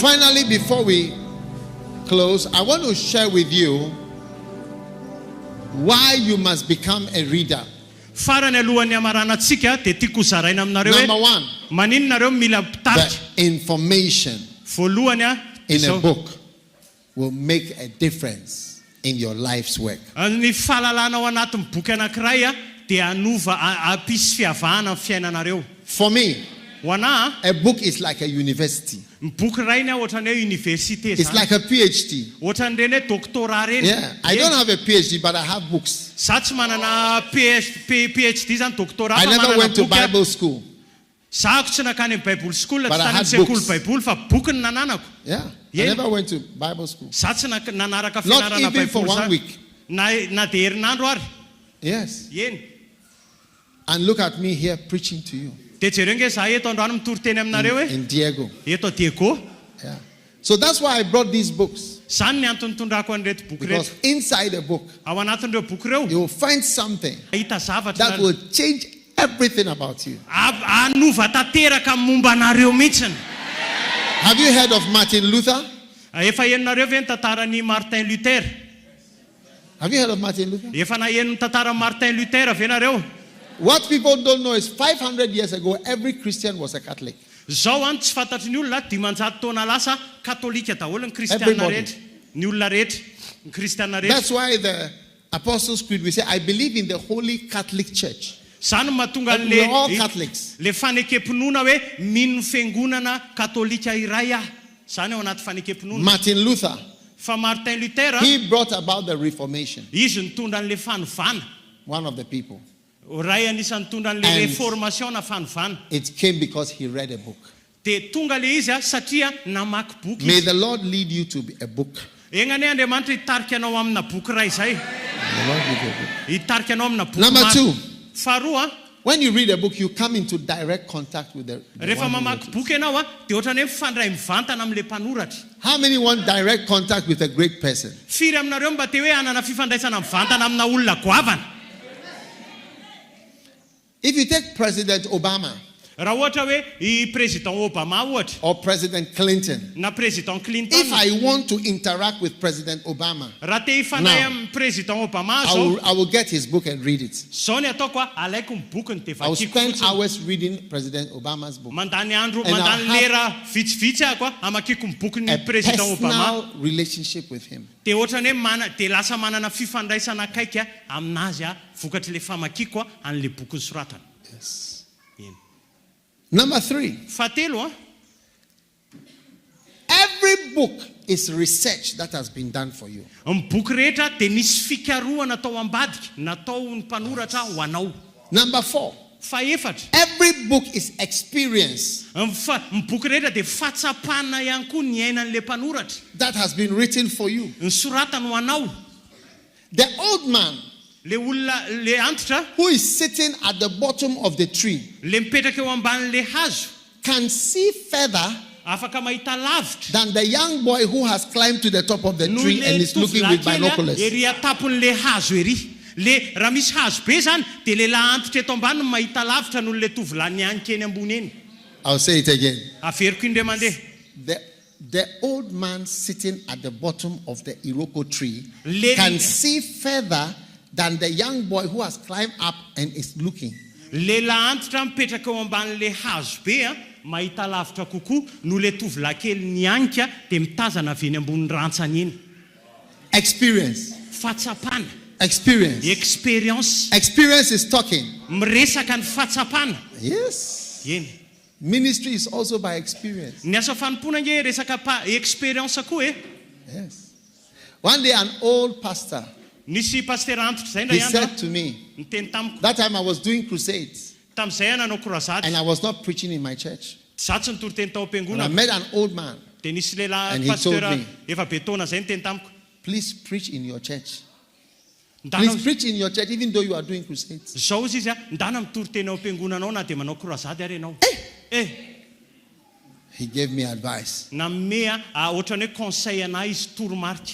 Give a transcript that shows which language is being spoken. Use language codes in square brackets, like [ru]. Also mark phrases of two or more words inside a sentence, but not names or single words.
[en] Finally, before we close, I want to share with you why you must become a reader. [mg] Farany alohan'ny amaranantsika dia tiako zaraina aminareo [en] Number [mg] hoe [en] one, [mg] maninonareo mila pitarika. [en] the information [mg] Voalohany [en] in a book will make a difference in your life's work. [mg] ny fahalalana ao anatin'ny boky anankiray dia anova ampisy fiavahana amin'ny fiainanareo. [en] For me, [mg] Ho anahy [en] a book is like a university. [mg] ny boky rainy ohatran'ny hoe université [en] It's [mg] zany. [en] like a PhD. [mg] Ohatran'ireny hoe doctorat reny. [en] Yeah, I don't have a PhD, but I have books. [mg] Za tsy manana PhD zany doctorat [en] I [mg] fa [en] never [mg] manana [en] went to [mg] boky. [en] Bible school. [mg] Zako tsy nakany amin'ny [en] Bible school, [mg] tsy [en] But I [mg] tany [en] had [mg] amin'ny sekoly [en] books. [mg] Bible fa boky ny nananako. [en] Yeah, I Yeah. never went to Bible school. [mg] Za tsy nanaraka [en] Not [mg] fianarana [en] even for [mg] Bible [en] 1 [mg] zany. [en] week. [mg] Na dia herinandro ary. [en] Yes. [mg] Eny. [en] And look at me here preaching to you [mg] Dia jereo nge za eto androany mitory teny aminareo hoe [en] in Diego. [mg] eto Diego. [en] Yeah. So that's why I brought these books. [mg] Zany ny antony tondrako an'ireto boky [en] Because [mg] reto. [en] inside the book, [mg] Ao anatin'ireo boky ireo [en] you will find something [mg] ahita zavatra [en] that will change everything about you. [mg] anova tanteraka momba anareo mihitsiny. [en] Have you heard of Martin Luther? [mg] Efa henonareo ve ny tantaran'ny Martin Luther? [en] Have you heard of Martin Luther? [mg] Efa naheno ny tantaran'ny Martin Luther ve nareo? [en] What people don't know is 500 years ago, every Christian was a Catholic. [mg] Zao any tsy fantatry ny olona 500 taona lasa katolika daholo ny kristianina [en] Everybody. [mg] rehetra. Ny olona rehetra, ny kristiana rehetra. [en] That's why the Apostles' Creed, we say, I believe in the Holy Catholic Church. [mg] Zany mahatonga [en] And we're all Catholics. [mg] le fanekemponona hoe mino fiangonana katolika iray ah. Zany ao anaty fanekemponona. [en] Martin Luther, [mg] Fa Martin Luther, [en] he brought about the Reformation. [mg] izy nitondra an'le fanovana. [en] One of the people. [mg] Ray anisan'ny nitondra an'le [en] And [mg] reformation na fanovana. [en] It came because he read a book. [mg] De tonga le izy satria namaky boky [en] May [mg] izy. [en] the Lord lead you to a book. [mg] Egnany Andriamanitra hitarika anao amina boky ray zay. [en] The Lord lead you a book. [mg] Hitarika anao amina boky. [en] Number [mg] maro. [en] 2, [mg] Faharoa, [en] when you read a book, you come into direct contact with the [mg] rehefa [en] one who [mg] mamaky [en] wrote it. [mg] boky ianao de ohatrany hoe mifandray mivantana am'le mpanoratra. [en] How many want direct contact with a great person? [mg] Firy aminareo mba te hoe hanana fifandraisana mivantana amina olona goavana. [en] If you take President Obama [mg] Raha ohatra hoe I président Obama ohatra [en] or President Clinton, [mg] na président Clinton. [en] if I want to interact with President Obama, [mg] Raha te hifandray [en] Now, [mg] amin'ny président Obama zao, [en] I will get his book and read it. [mg] zao ny ataoko a alaiko ny bokiny de [en] I will [mg] vakiko [en] spend [mg] fotsiny. [en] hours reading President Obama's book. [mg] Mandany andro, [en] And [mg] mandany [en] I'll have [mg] lera vitsivitsy ahako a amakiko ny bokin'ny [en] A [mg] président Obama. [en] personal relationship with him. [mg] De ohatrany hoe de lasa manana fifandraisana akaiky a aminazy a vokatry le famakiko a an'le boky soratana. [en] Yes. [mg] Iny. [en] Number 3, [mg] Fahatelo a, [en] every book is research that has been done for you. [mg] ny boky rehetra de nisy fikarohana natao ambadika, natao ny mpanoratra ho anao. [en] Number 4, [mg] Faefatra, [en] every book is experience [mg] ny boky rehetra de fatsapana ihany koa ny ainan'le mpanoratra. [en] that has been written for you. [mg] Ny soratany ho anao. [en] The old man [mg] Le olona le antitra [en] who is sitting at the bottom of the tree [mg] le mipetraka eo ambanin'le hazo [en] can see further [mg] afaka mahita lavitra [en] than the young boy who has climbed to the top of the [mg] noho [en] tree and [mg] le [en] is looking with [mg] tovolahy kely [en] binoculars. [mg] ery atapon'le hazo ery. Le raha misy hazo be zany de lehilahy antitra eto ambany no mahita lavitra noho le tovolahy nianika eny ambony eny. [en] I'll say it again. [mg] Averiko indray mandeha. [en] The old man sitting at the bottom of the Iroko tree [mg] Le- [en] can see further than the young boy who has climbed up and is looking. [mg] Lehilahy antitra mipetraka eo ambanin'le hazo be a mahita lavitra kokoa noho le tovolahy kely nianika de mitazana avy eny ambony rantsany eny. [en] Experience. [mg] Fatsapana, [en] Experience. [mg] experience, [en] Experience is talking. [mg] miresaka ny fatsapana. [en] Yes. [mg] Eny. [en] Ministry is also by experience. [mg] Ny asa fanompona nge resaka experience koa e. [en] Yes. One day an old pastor, [mg] Nisy pasteur antitra zay [en] he [mg] ndray andro [en] said to me, [mg] niteny tamiko. [en] that time I was doing crusades [mg] Tam'izay nanao croisade. [en] and I was not preaching in my church. [mg] Zaho tsy nitory teny tao [en] And I [mg] am-piangonana. [en] met an old man. [mg] De nisy [en] And [mg] lehilahy [en] he [mg] pasteur [en] told me, [mg] efa be taona zay niteny tamiko. [en] Please preach in your church. [mg] Ndana [en] Please preach in your church even though you are doing crusades. [mg] zao izy izy a ndana mitory teny ao am-piangonanao na de manao croisade ary ianao. [en] He gave me advice. [mg] Na me ohatrany hoe conseil anahy izy toromarika.